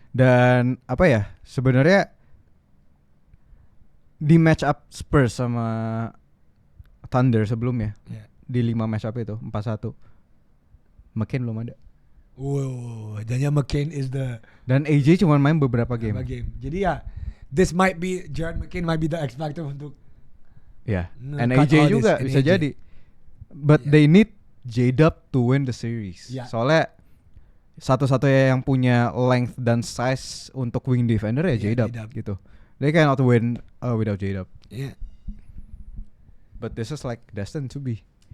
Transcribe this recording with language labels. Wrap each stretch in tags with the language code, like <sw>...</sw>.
<id>Dan sebenarnya di match up Spurs sama Thunder sebelumnya di 5 match up itu 4-1 McCain belum ada. Jadinya McCain is dan AJ cuma main beberapa game. Jadi</id> <en>this might be Jared McCain might be the X factor</en> <id>untuk</id> <en>and</en> <id>AJ juga bisa jadi.</id> <en>But they need J-Dub to win the series.</en> <id>Soalnya satu-satunya yang punya length dan size untuk</id> <en>wing defender</en> <id>ya J-Dub gitu.</id> <en>They cannot win without J-Dub. Yeah. But this is like destined to be.</en>